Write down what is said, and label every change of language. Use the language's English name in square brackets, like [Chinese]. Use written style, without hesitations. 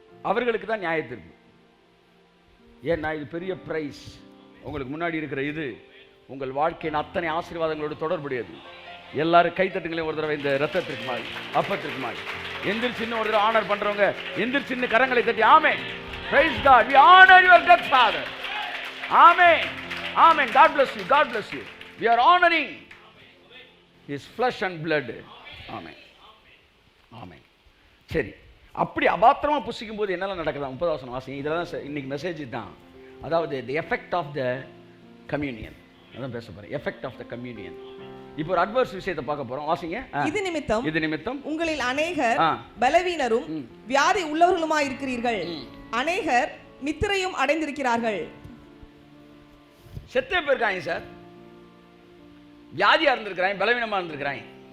[Tamil] அவர்களுக்கு தான் நியாய தீர்ப்பு. ஏன்னா இது பெரிய பிரைஸ். உங்களுக்கு முன்னாடி இருக்கிற இது உங்கள் வாழ்க்கையின் அத்தனை ஆசீர்வாதங்களோடு தொடர்புடையது. எல்லாரும் கைத்தட்டுங்களே ஒரு தடவை இந்த ரத்தத்திற்கு மாதிரி, அப்பத்திற்கு மாதிரி. எந்திரிச்சின்னு ஒரு தடவை ஆனர் பண்றவங்க எந்திரிச்சின்னு கரங்களை தட்டி ஆமென். [English] Praise God. We honor your death, Father. Amen. Amen. God bless you. God bless you. We are honoring His flesh and blood. Amen. Amen. [Tamil] சரி, அப்படி அபாத்திரமா புசிக்கும் போது என்னெல்லாம் நடக்குதா? 30வது வசனம் வாசிங்க. இதெல்லாம் இன்னைக்கு மெசேஜ் தான். அதாவது [English] the effect of the communion. [Tamil] அதான் பேச போறேன். effect of the communion. இப்போ ஒரு அட்வர்ஸ் விஷயத்தை பார்க்க போறோம். வாசிங்க. இது நிமித்தம் உங்களில் அநேகர் பலவீனரும் வியாதி உள்ளவர்களுமாய் இருக்கிறீர்கள், அநேகர் நித்திரையும் அடைந்திருக்கிறார்கள். செத்தே போயிருக்காங்க சார், வியாதியா இருந்திருக்கிறாங்க, பலவீனமா இருந்திருக்கிறாங்க.